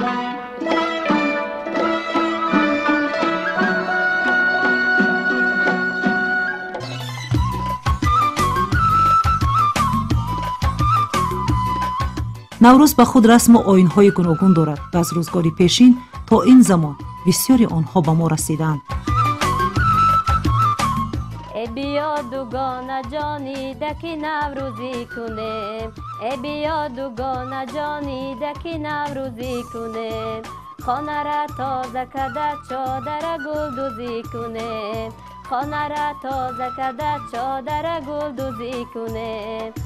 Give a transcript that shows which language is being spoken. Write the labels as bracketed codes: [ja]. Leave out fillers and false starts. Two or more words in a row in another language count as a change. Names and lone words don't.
[tg] наврӯз ба худ расму оинҳои гуногун дорад ва аз рӯзгори пешин то ин замон бисёри онҳо ба мо расидаанд. [fa] بیا دوگانه جانیده که نوروزی کنیم بیا دوگانه جانیده که نوروزی کنیم خانه را تازه کده چادر گل دوزی کنیم خانه را تازه کده چادر گل دوزی کنیم